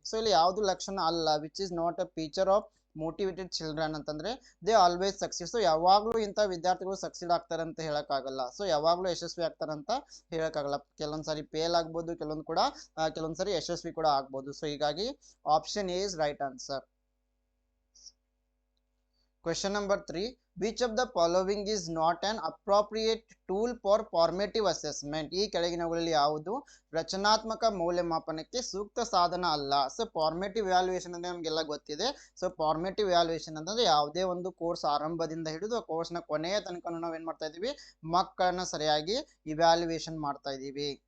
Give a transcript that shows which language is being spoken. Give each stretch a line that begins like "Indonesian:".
English: so
Kannada: ಇಲ್ಲಿ ಯಾವುದು ಲಕ್ಷಣ ಅಲ್ಲ,
English: which is not a feature of motivated children
Kannada: ಅಂತಂದ್ರೆ
English: They always succeed.
Kannada: ಸೊ ಯಾವಾಗಲೂ ಇಂಥ ವಿದ್ಯಾರ್ಥಿಗಳು ಸಕ್ಸೀಡ್ ಆಗ್ತಾರೆ ಅಂತ ಹೇಳಕ್ಕಾಗಲ್ಲ. ಸೊ ಯಾವಾಗಲೂ ಯಶಸ್ವಿ ಆಗ್ತಾರೆ ಅಂತ ಹೇಳಕ್ಕಾಗಲ್ಲ. ಕೆಲವೊಂದ್ಸರಿ ಫೇಲ್ ಆಗ್ಬೋದು, ಕೆಲವೊಂದ್ಸರಿ ಯಶಸ್ವಿ ಕೂಡ ಆಗ್ಬೋದು. ಸೊ ಹೀಗಾಗಿ
English: Option A is right answer. Question number 3. Which of the following is not an appropriate tool for formative assessment?
Kannada: ಈ ಕೆಳಗಿನವುಗಳಲ್ಲಿ ಯಾವುದು ರಚನಾತ್ಮಕ ಮೌಲ್ಯಮಾಪನಕ್ಕೆ ಸೂಕ್ತ ಸಾಧನ ಅಲ್ಲ? ಸೊ ಫಾರ್ಮೇಟಿವ್ ವ್ಯಾಲ್ಯೂಯೇಷನ್ ಅಂದ್ರೆ ನಮಗೆಲ್ಲ ಗೊತ್ತಿದೆ. ಸೊ ಫಾರ್ಮೇಟಿವ್ ವ್ಯಾಲ್ಯೂಯೇಷನ್ ಅಂತಂದ್ರೆ ಯಾವುದೇ ಒಂದು ಕೋರ್ಸ್ ಆರಂಭದಿಂದ ಹಿಡಿದು ಕೋರ್ಸ್ನ ಕೊನೆಯ ತನಕ ನಾವು ಏನು ಮಾಡ್ತಾ ಇದೀವಿ, ಮಕ್ಕಳನ್ನ ಸರಿಯಾಗಿ ಇವ್ಯಾಲ್ಯೂಯೇಷನ್ ಮಾಡ್ತಾ ಇದೀವಿ.